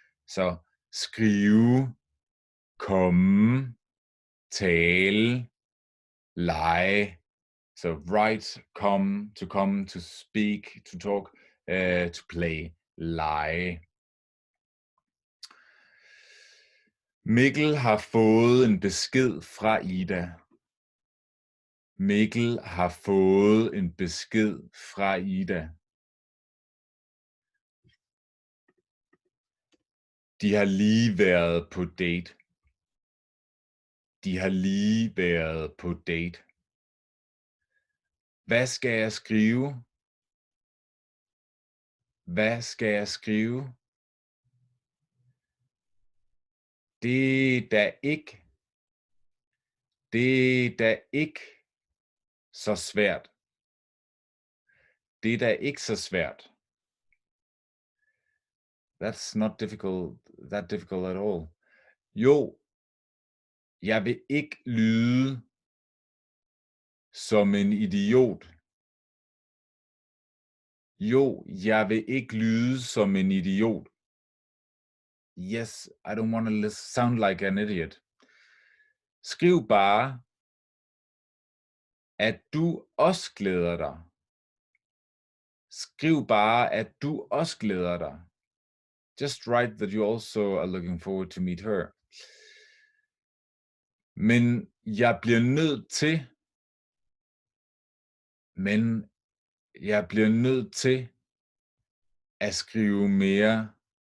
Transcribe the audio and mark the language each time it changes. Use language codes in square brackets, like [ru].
[da] Så skrive, komme, tale, lege. [en] So write, come, to speak, to talk, to play, [da] lege. Mikkel har fået en besked fra Ida. Mikkel har fået en besked fra Ida. De har lige været på date. De har lige været på date. Hvad skal jeg skrive? Hvad skal jeg skrive? Det er da ikke så svært. Det er da ikke så svært. [en] That's not that difficult at all. [da] Jo, jeg vil ikke lyde som en idiot. Jo, jeg vil ikke lyde som en idiot. [en] Yes, I don't want to sound like an idiot. [da] Skriv bare, at du også glæder dig. Skriv bare, at du også glæder dig. [en] Just write that you also are looking forward to meet her. [da] Men jeg bliver nødt til at skrive mere.